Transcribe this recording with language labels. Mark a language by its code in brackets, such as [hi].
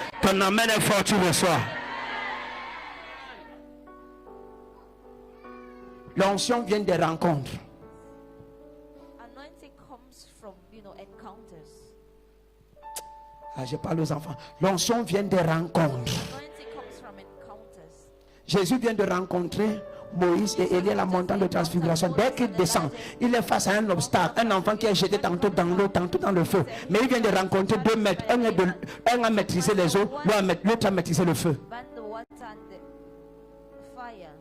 [fr] Ton amen est fort, tu reçois. L'onction vient des rencontres. [en] anointing comes from, encounters. [fr] Ah, je parle aux enfants. L'onction vient des rencontres. [en] Anointing comes from encounters. [fr] Jésus vient de rencontrer Moïse et Élie à la montagne de transfiguration. Dès qu'il descend, il est face à un obstacle. Un enfant qui est jeté tantôt dans l'eau, tantôt dans le feu. Mais il vient de rencontrer 2 maîtres. Un a maîtrisé les eaux, l'autre a maîtrisé le feu. [en] Ban the water and the fire.